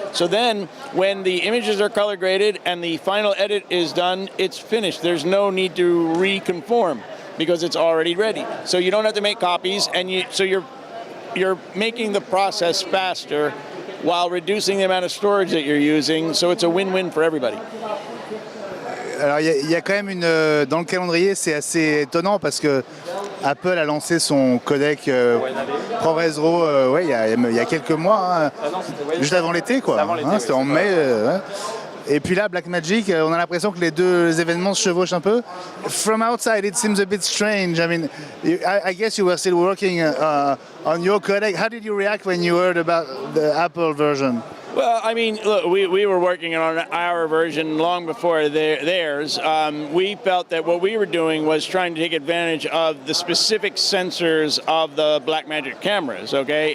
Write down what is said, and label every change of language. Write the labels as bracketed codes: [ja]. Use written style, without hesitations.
[en] So then, when the images are color graded and the final edit is done, it's finished. There's no need to reconform because it's already ready. So you don't have to make copies, and you're making the process faster while reducing the amount of storage that you're using, so it's a win-win for everybody. [fr] Alors il y a quand même dans le calendrier, c'est assez étonnant parce que Apple a lancé son codec ProRes Raw il y a quelques mois, juste avant l'été quoi. C'était en mai. Et puis là, Blackmagic, on a l'impression que les deux événements se chevauchent un peu. [en] From outside, it seems a bit strange. I mean, I guess you were still working on your codec. How did you react when you heard about the Apple version? Well, I mean, look, we were working on our version long before theirs. We felt that what we were doing was trying to take advantage of the specific sensors of the Blackmagic cameras, okay?